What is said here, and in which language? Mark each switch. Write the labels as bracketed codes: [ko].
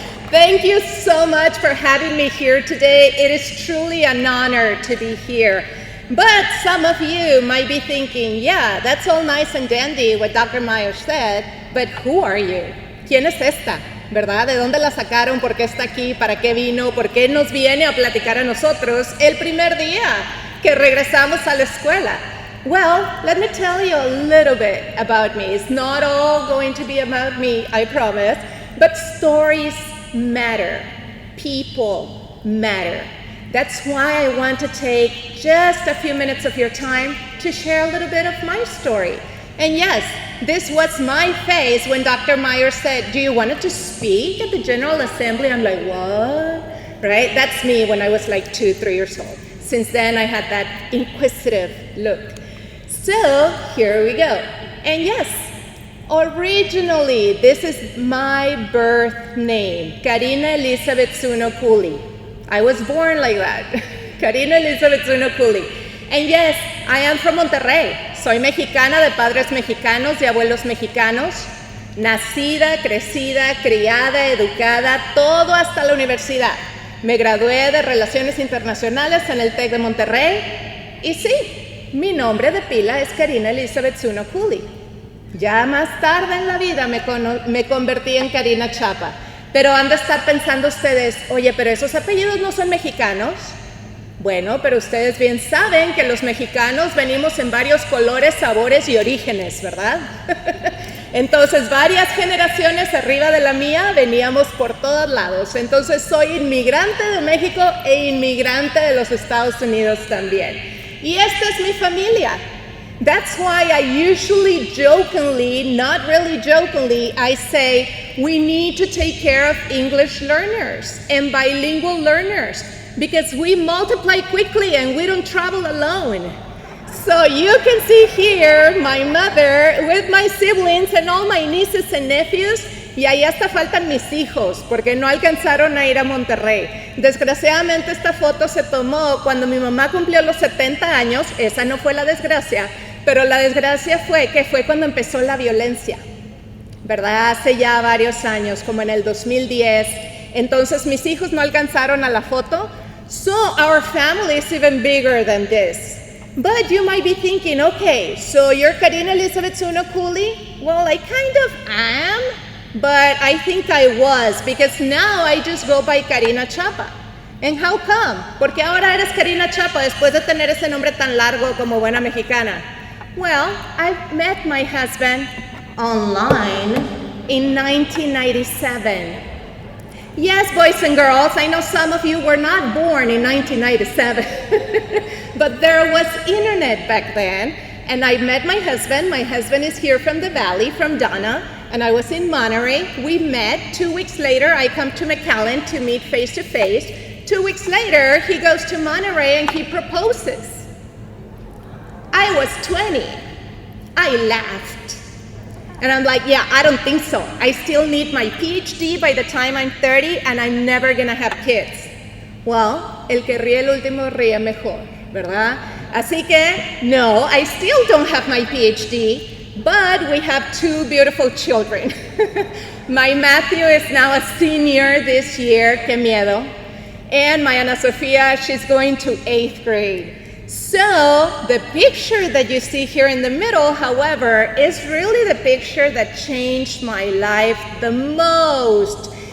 [en] Thank you so much for having me here today. It is truly an honor to be here. But some of you might be thinking, yeah, that's all nice and dandy what Dr. Myers said, but who are you? [es] ¿Quién es esta? ¿Verdad? ¿De dónde la sacaron? ¿Por qué está aquí? ¿Para qué vino? ¿Por qué nos viene a platicar a nosotros el primer día que regresamos a la escuela? [en] Well, let me tell you a little bit about me. It's not all going to be about me, I promise, but stories matter. People matter. That's why I want to take just a few minutes of your time to share a little bit of my story. And yes, this was my face when Dr. Myers said, do you want to speak at the General Assembly? I'm like, what? Right? That's me when I was like 2-3 years old. Since then, I had that inquisitive look. So, here we go. And yes, originally, this is my birth name, Karina Elizabeth Zuno Cooley. I was born like that, Karina Elizabeth Zuno Cooley. And yes, I am from Monterrey. [es] Soy mexicana de padres mexicanos y abuelos mexicanos. Nacida, crecida, criada, educada, todo hasta la universidad. Me gradué de Relaciones Internacionales en el TEC de Monterrey. Y sí, mi nombre de pila es Karina Elizabeth Zuno Cooley. Ya más tarde en la vida me convertí en Karina Chapa. Pero han de estar pensando ustedes, oye, pero esos apellidos no son mexicanos. Bueno, pero ustedes bien saben que los mexicanos venimos en varios colores, sabores y orígenes, ¿verdad? Entonces, varias generaciones arriba de la mía veníamos por todos lados. Entonces, soy inmigrante de México e inmigrante de los Estados Unidos también. Y esta es mi familia. [en] That's why I usually jokingly, not really jokingly, I say we need to take care of English learners and bilingual learners because we multiply quickly and we don't travel alone. So you can see here my mother with my siblings and all my nieces and nephews. [es] Y ahí hasta faltan mis hijos, porque no alcanzaron a ir a Monterrey. Desgraciadamente esta foto se tomó cuando mi mamá cumplió los 70 años, esa no fue la desgracia, pero la desgracia fue que fue cuando empezó la violencia, ¿verdad? Hace ya varios años, como en el 2010. Entonces mis hijos no alcanzaron a la foto, [en] so our family is even bigger than this. But you might be thinking, okay, so you're Karina Elizabeth Zuno Cooley? Well, I kind of am. But I think I was, because now I just go by Karina Chapa. And how come? [es] Porque ahora eres Karina Chapa después de tener ese nombre tan largo como buena mexicana. [en] Well, I met my husband online in 1997. Yes, boys and girls, I know some of you were not born in 1997, but there was internet back then. And I met my husband. My husband is here from the Valley, from Donna. And I was in Monterey. We met. 2 weeks later, I come to McAllen to meet face to face. 2 weeks later, he goes to Monterey and he proposes. I was 20. I laughed. And I'm like, yeah, I don't think so. I still need my PhD by the time I'm 30 and I'm never gonna have kids. [es] Well, el que ríe el último ríe mejor, ¿verdad? Así que, no, [en] I still don't have my PhD. But we have 2 beautiful children. My Matthew is now a senior this year, [es] que miedo. [en] And my Ana Sofia, she's going to 8th grade. So the picture that you see here in the middle, however, is really the picture that changed my life the most.